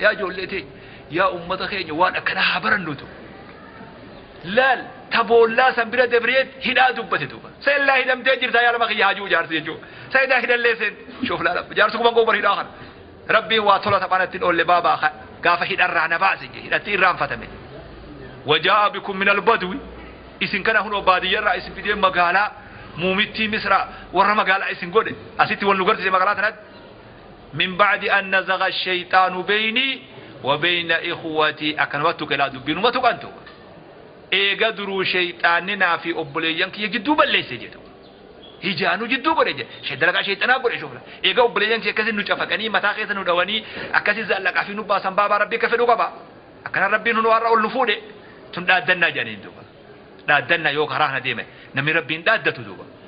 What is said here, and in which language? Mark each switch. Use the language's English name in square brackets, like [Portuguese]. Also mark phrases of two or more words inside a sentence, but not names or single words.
[Oromo] Yaa ijoollee tee, yaa ummata keenya waan akkanaa haa barannutu. Laal taboollaa san bira dabree hidhaa dubbate duuba. Seellaa hidhamtee jirtaa yaa lama kiyya haajuu jaarsi jechuudha. Seedaa hidhallee seen shoof laala. Jaarsi kun mangoo bar hidhaa kana. Rabbiin waa tola taphaan ittiin oolle baabaa ka-, gaafa hidharraa na baase jee hidhatti irraanfatame. [Arabic] "وجاء بكم من البدو،" [Oromo] isin kana hunoo baadiyyarraa isin fidee magaalaa muumittii Misraa warra magaalaa isin godhe asitti wal nu garsiise magaalaa tanatti. [Arabic] "من بعد أن نزغ الشيطان بيني وبين إخوتي." [Oromo] Akkanumatti tuqe laa dubbiinuma tuqantu. Eega duruu shayxaanni naa fi obboleeyyan kiyya gidduu balleesse jedhu. Hijaanuu jidduu godhe jedhe. Shee-, dalagaa shayxanaa godhe shoofla. Eega obboleeyyan kiyya akkasii nu cafaqanii mataa keessa nu dhawanii akkasii zaallaqaa fi nu baasan baabaa Rabbi akka fedhu qaba. Akkana Rabbiin nu har'a ol nu fuudhe. Tun dhaaddannaa jedhaniin duuba. Dhaaddannaa yoo karaa kana deeme, namni Rabbiin dhaaddatu duuba.